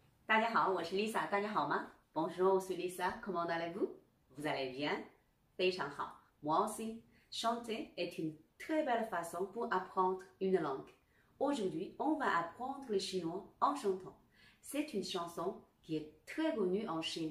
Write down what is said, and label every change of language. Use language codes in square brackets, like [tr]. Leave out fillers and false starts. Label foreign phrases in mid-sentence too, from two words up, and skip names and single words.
[zh] 大家好，我是 Lisa， 大家好吗 ？Bonjour， 我是 Lisa， [fr] comment allez-vous？ Vous allez bien？ [zh] 非常好 [fr] ，moi aussi。Chanter est une très belle façon pour apprendre une langue. Aujourd'hui, on va apprendre le chinois en chantant. C'est une chanson qui est très connue en Chine.